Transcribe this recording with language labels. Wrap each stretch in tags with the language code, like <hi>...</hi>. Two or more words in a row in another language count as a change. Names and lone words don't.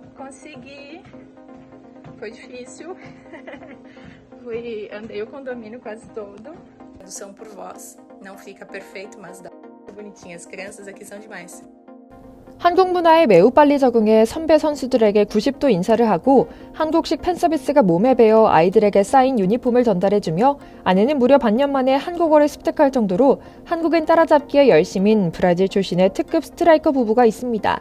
<pt>Consegui. Foi difícil. Andei o condomínio quase todo. Tradução por voz. Não fica perfeito, mas dá. Bonitinha. As crianças aqui são demais.</pt> <ko>한국 문화에 매우 빨리 적응해 선배 선수들에게 90도 인사를 하고 한국식 팬서비스가 몸에 배어 아이들에게 사인 유니폼을 전달해주며 아내는 무려 반년 만에 한국어를 습득할 정도로 한국인 따라잡기에 열심인 브라질 출신의 특급 스트라이커 부부가 있습니다.</ko>